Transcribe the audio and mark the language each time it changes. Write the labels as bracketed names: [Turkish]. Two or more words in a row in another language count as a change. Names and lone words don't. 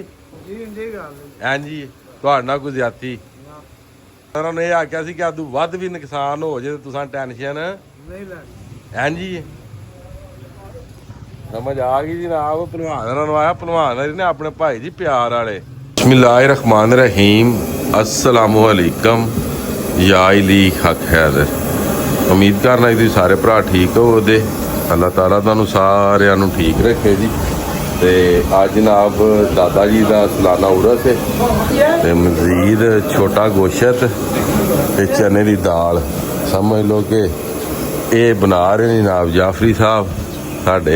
[Punjabi] ਹਾਂਜੀ, ਤੁਹਾਡੇ ਨਾਲ ਕੋਈ ਜ਼ਿਆਦਤੀ ਉਹਨਾਂ ਨੇ ਇਹ ਆਖਿਆ ਸੀ ਕਿ ਆਦੂ ਵੱਧ ਵੀ ਨੁਕਸਾਨ ਹੋ ਜੇ ਤੇ ਤੁਸੀਂ ਟੈਨਸ਼ਨ ਨਹੀਂ ਲੈਣੀ। ਹਾਂਜੀ, ਸਮਝ ਆ ਗਈ ਜਨਾਬ। ਭਲਵਾਨ ਉਹਨਾਂ ਨੂੰ ਆਇਆ, ਭਲਵਾਨ ਨੇ ਆਪਣੇ ਭਾਈ ਜੀ ਪਿਆਰ ਵਾਲੇ। [Arabic] بسم الله رحمن رحيم، السلام عليكم يا علي حق حيدر. [Punjabi] ਉਮੀਦ ਕਰਨਾ ਤੁਸੀਂ ਸਾਰੇ ਭਰਾ ਠੀਕ ਹੋਵੋਗੇ। [Arabic] الله تعالى [Punjabi] ਤੁਹਾਨੂੰ ਸਾਰਿਆਂ ਨੂੰ ਠੀਕ ਰੱਖੇ ਜੀ। ਤੇ ਅੱਜ ਜਨਾਬ ਦਾਦਾ ਜੀ ਦਾ ਸਾਲਾਨਾ ਉਰਸ ਹੈ ਤੇ ਮਜ਼ੀਦ ਛੋਟਾ ਗੋਸ਼ਤ ਤੇ ਚਨੇ ਦੀ ਦਾਲ ਸਮਝ ਲਓ ਕਿ ਇਹ ਬਣਾ ਰਹੇ ਨੇ ਜਨਾਬ ਜਾਫਰੀ ਸਾਹਿਬ ਸਾਡੇ।